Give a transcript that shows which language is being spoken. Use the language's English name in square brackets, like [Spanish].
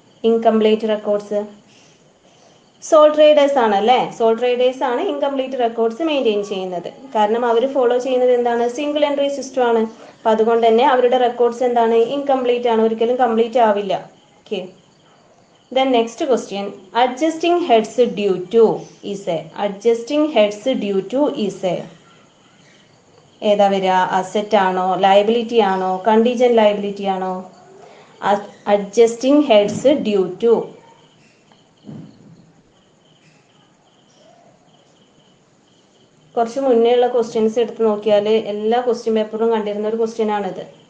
[Malayalam] Incomplete records soul traders ആണല്ലേ. Soul traders ആണ് incomplete records maintain ചെയ്യുന്നത്. കാരണം അവർ ഫോളോ ചെയ്യുന്നത് എന്താണ്? സിംഗിൾ എൻട്രി സിസ്റ്റം ആണ്. അപ്പം അതുകൊണ്ട് തന്നെ അവരുടെ റെക്കോർഡ്സ് എന്താണ്? ഇൻകംപ്ലീറ്റ് ആണ്, ഒരിക്കലും കംപ്ലീറ്റ് ആവില്ല. [English] Okay, then next question. Adjusting heads due to is a. Adjusting heads due to is a. [Malayalam] ഏതാ വരിക? അസറ്റ് ആണോ, ലയബിലിറ്റി ആണോ, കണ്ടീജന്റ് ലയബിലിറ്റി ആണോ? [English] Adjusting heads due to. [Malayalam] കുറച്ച് മുന്നേ ഉള്ള ക്വസ്റ്റ്യൻസ് എടുത്ത് നോക്കിയാൽ എല്ലാ ക്വസ്റ്റ്യൻ പേപ്പറും കണ്ടിരുന്ന ഒരു ക്വസ്റ്റ്യൻ ആണിത്.